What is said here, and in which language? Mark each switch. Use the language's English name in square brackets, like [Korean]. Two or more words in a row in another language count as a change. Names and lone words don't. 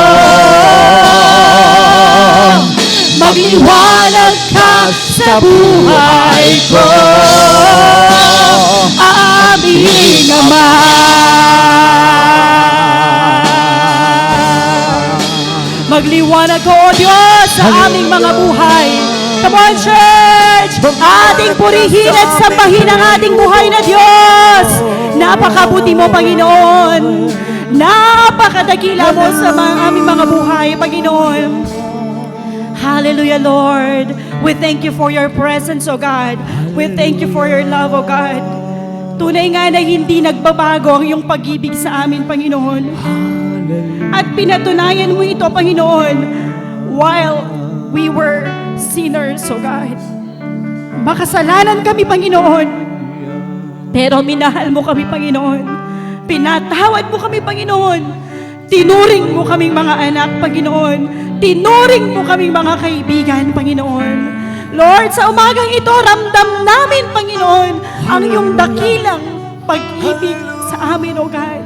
[Filipino] Magliwanag ka sa buhay ko. Aming Ama. Magliwanag ko, O Diyos, sa aming mga buhay. [English] Come on, church! [Filipino] Ating purihin at sambahin ang ating buhay na Diyos. Napakabuti mo, Panginoon. Napakadakila mo sa aming mga buhay, Panginoon. [English] Hallelujah, Lord. We thank you for your presence, O God. We thank you for your love, O God. [Filipino] Tunay nga na hindi nagbabago ang iyong pag-ibig sa amin, Panginoon. At pinatunayan mo ito, Panginoon, [English] while we were sinners, O God. [Filipino] Makasalanan kami, Panginoon. Pero minahal mo kami, Panginoon. Pinatawad mo kami, Panginoon. Tinuring mo kaming mga anak, Panginoon. Tinuring mo kaming mga kaibigan, Panginoon. Lord, sa umagang ito, ramdam namin, Panginoon, ang iyong dakilang pag-ibig sa amin, [English] O God.